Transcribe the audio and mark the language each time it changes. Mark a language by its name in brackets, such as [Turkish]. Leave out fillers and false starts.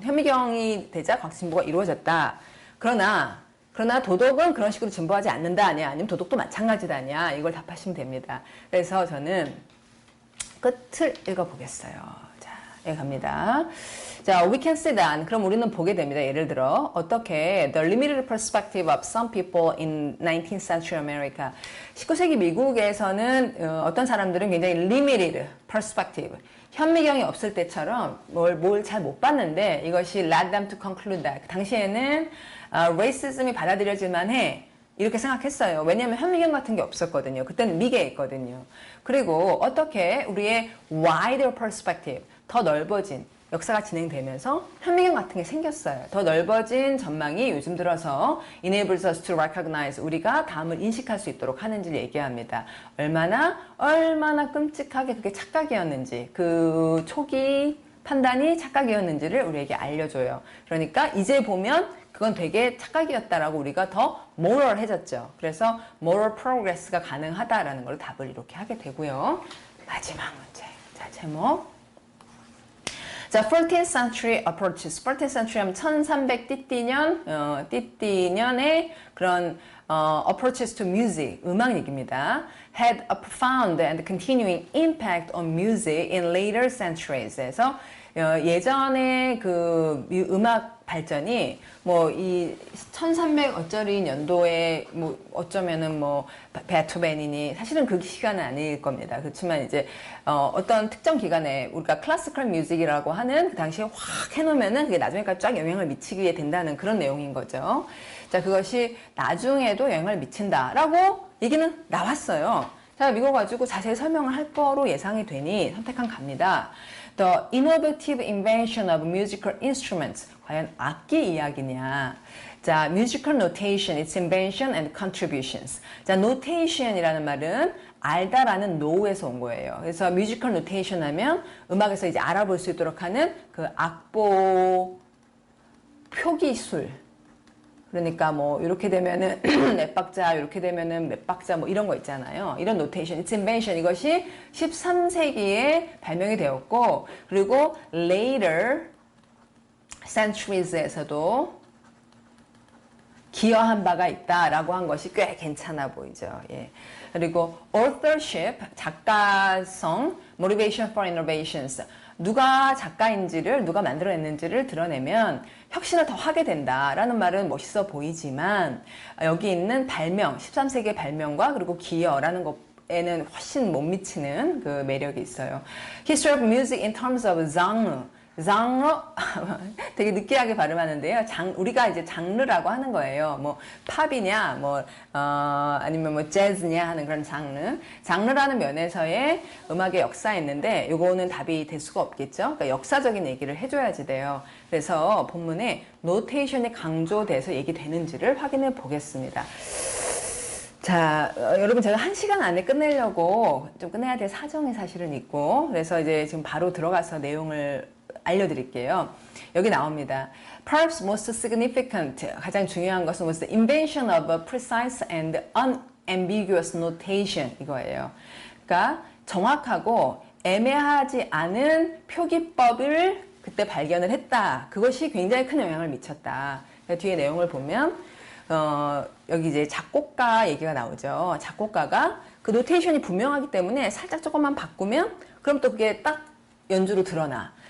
[Korean] 현미경이 되자 과학적 진보가 이루어졌다. 그러나 도덕은 그런 식으로 진보하지 않는다 아니야? 아니면 도덕도 마찬가지다 아니야? 이걸 답하시면 됩니다. 그래서 저는 끝을 읽어보겠어요. [English] 자, 여기 갑니다. 자, we can see that. [Korean] 그럼 우리는 보게 됩니다. 예를 들어 어떻게 [English] the limited perspective of some people in 19th century America. [Korean] 19세기 미국에서는 어떤 사람들은 굉장히 [English] limited perspective. [Korean] 현미경이 없을 때처럼 뭘 잘 못 봤는데 이것이 [English] led them to conclude that. [Korean] 당시에는 레이시즘이 받아들여질만 해. 이렇게 생각했어요. 왜냐하면 현미경 같은 게 없었거든요. 그때는 미개했거든요. 그리고 어떻게 우리의 [English] wider perspective, [Korean] 더 넓어진 역사가 진행되면서 현미경 같은 게 생겼어요. 더 넓어진 전망이 요즘 들어서 [English] enables us to recognize, [Korean] 우리가 다음을 인식할 수 있도록 하는지를 얘기합니다. 얼마나 끔찍하게 그게 착각이었는지, 그 초기 판단이 착각이었는지를 우리에게 알려줘요. 그러니까 이제 보면 그건 되게 착각이었다라고 우리가 더 moral해졌죠. 그래서 [English] moral progress [Korean] 가 가능하다라는 걸 답을 이렇게 하게 되고요. 마지막 문제. 자, 제목. [English] 자, 14th century approaches. 14th century [Korean] 하면 1300 띠띠년의 그런 [English] approaches to music, [Korean] 음악 얘기입니다. [English] had a profound and continuing impact on music in later centuries. [Korean] 그래서 예전에 그 음악 발전이 뭐 이 1300 어쩌리 년도에 뭐 어쩌면은 뭐 베토벤이니 사실은 그 시간은 아닐 겁니다. 그렇지만 이제 어떤 특정 기간에 우리가 클래시컬 뮤직이라고 하는 그 당시에 확 해놓으면은 그게 나중에까지 쫙 영향을 미치게 된다는 그런 내용인 거죠. 자, 그것이 나중에도 영향을 미친다라고 얘기는 나왔어요. 자, 이거 가지고 자세히 설명을 할 거로 예상이 되니 선택한 갑니다. [English] The innovative invention of musical instruments. [Korean] 과연 악기 이야기냐? [English] 자, musical notation, its invention and contributions. [Korean] 자, notation이라는 말은 알다라는 know에서 온 거예요. 그래서 musical notation 하면 음악에서 이제 알아볼 수 있도록 하는 그 악보 표기술. 그러니까 뭐 이렇게 되면은 몇 박자, 이렇게 되면은 몇 박자 뭐 이런 거 있잖아요. 이런 노테이션, [English] its invention [Korean] 이것이 13세기에 발명이 되었고 그리고 [English] later centuries [Korean] 에서도 기여한 바가 있다라고 한 것이 꽤 괜찮아 보이죠. 예. 그리고 [English] authorship, [Korean] 작가성, [English] motivation for innovations. [Korean] 누가 작가인지를, 누가 만들어냈는지를 드러내면 혁신을 더 하게 된다라는 말은 멋있어 보이지만 여기 있는 발명, 13세기의 발명과 그리고 기여라는 것 에는 훨씬 못 미치는 그 매력이 있어요. [English] History of music in terms of genre. [Korean] 장르 되게 느끼하게 발음하는데요. 우리가 이제 장르라고 하는 거예요. 뭐 팝이냐, 아니면 뭐 재즈냐 하는 그런 장르라는 면에서의 음악의 역사에 있는데 요거는 답이 될 수가 없겠죠. 그러니까 역사적인 얘기를 해줘야지 돼요. 그래서 본문에 노테이션이 강조돼서 얘기되는지를 확인해 보겠습니다. 자, 여러분 제가 1시간 안에 끝내려고 좀 끝내야 될 사정이 사실은 있고 그래서 이제 지금 바로 들어가서 내용을 알려드릴게요. 여기 나옵니다. [English] Perhaps most significant, [Korean] 가장 중요한 것은 [English] was the invention of a precise and unambiguous notation [Korean] 이거예요. 그러니까 정확하고 애매하지 않은 표기법을 그때 발견을 했다. 그것이 굉장히 큰 영향을 미쳤다. 그러니까 뒤에 내용을 보면 여기 이제 작곡가 얘기가 나오죠. 작곡가가 그 노테이션이 분명하기 때문에 살짝 조금만 바꾸면 그럼 또 그게 딱 연주로 드러나.